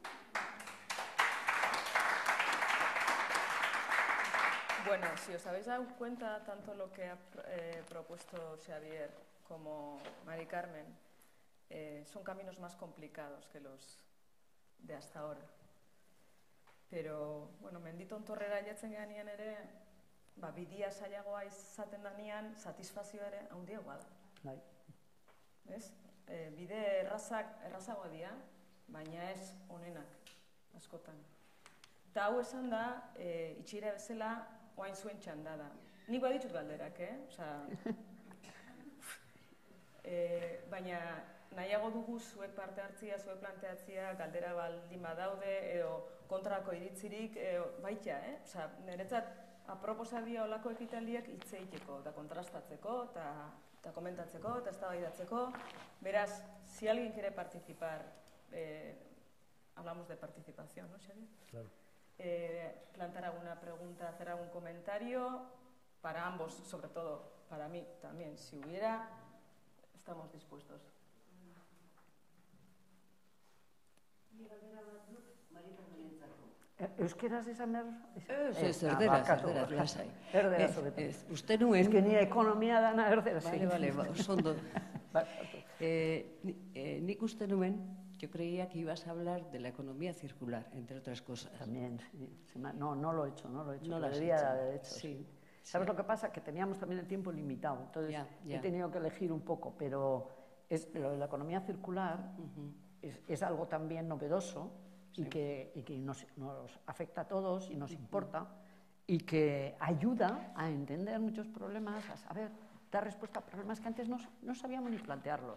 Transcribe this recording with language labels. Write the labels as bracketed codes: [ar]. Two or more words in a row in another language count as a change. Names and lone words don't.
[es] Bueno, si os habéis dado cuenta, tanto lo que ha propuesto Xavier como Mari Carmen son caminos más complicados que los de hasta ahora. Pero, [eu] bueno, menditon torrera jatzen ganean ere, bidia zailagoa izaten danean, satisfazioa ere handiagoa da. Bai. Ez? Bide errazagoa dira, baina ez onenak, askotan. Eta hau esan da, itxira bezala, oain zuen txanda da. Nik baditut galderak, baina nahiago dugu zuek parte hartzia, zuek planteatzia, galdera baldin badaude, edo kontrako iritzirik, baita, niretzat aproposa dira olako ekitaldiak hitz egiteko, eta kontrastatzeko, eta komentatzeko, eta eztabaidatzeko. Beraz, [es] si alguien quiere participar, hablamos de participación, ¿no, Xavier? Claro. Plantear alguna pregunta, hacer algún comentario, para ambos, sobre todo para mí también, si hubiera, estamos dispuestos. [eu] Euskeraz esan behar? Ez, erderaz, lasai. Erderaz hobeto. Ez, uste nuen... Ez que ni ekonomia dana erderaz. Vale, ondo. Nik uste nuen, [es] yo creía que ibas a hablar de la economía circular, entre otras cosas. También, sí. No lo he hecho, No lo debería has hecho. haber hecho. Sí. ¿Sabes lo que pasa? Que teníamos también el tiempo limitado, entonces he tenido que elegir un poco, pero lo de la economía circular es algo también novedoso y que nos afecta a todos y nos importa y que ayuda a entender muchos problemas, a saber dar respuesta a problemas que antes no sabíamos ni plantearlos.